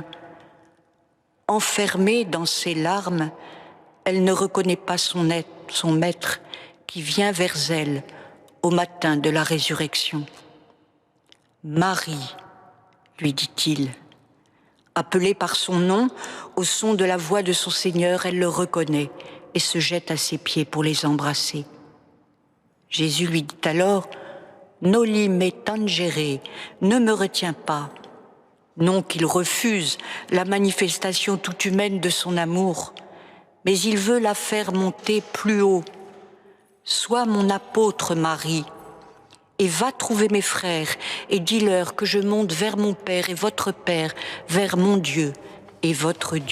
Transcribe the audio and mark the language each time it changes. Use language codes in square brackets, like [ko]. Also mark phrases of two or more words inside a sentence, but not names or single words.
[fr] Enfermée dans ses larmes, elle ne reconnaît pas son maître qui vient vers elle au matin de la résurrection. Marie, lui dit-il. Appelée par son nom, au son de la voix de son Seigneur, elle le reconnaît et se jette à ses pieds pour les embrasser. Jésus lui dit alors, « [la] Noli me tangere, [fr] ne me retiens pas ». Non qu'il refuse la manifestation toute humaine de son amour, mais il veut la faire monter plus haut. « Sois mon apôtre, Marie, et va trouver mes frères et dis-leur que je monte vers mon Père et votre Père, vers mon Dieu et votre Dieu.